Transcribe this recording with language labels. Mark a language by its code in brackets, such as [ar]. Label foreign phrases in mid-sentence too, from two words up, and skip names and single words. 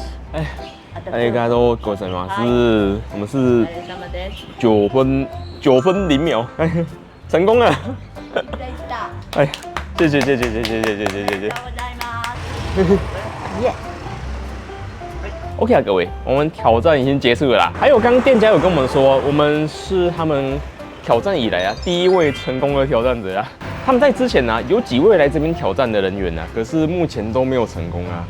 [zh] 哎，大家都过什么？我们是9分0秒，哎，成功了！哎，谢谢。 [ja] ありがとうございます。 [zh] 耶！ OK 啊，各位，我们挑战已经结束了啦。还有，刚刚店家有跟我们说，我们是他们挑战以来啊第一位成功的挑战者啊。他们在之前呢、有几位来这边挑战的人员啊，可是目前都没有成功啊。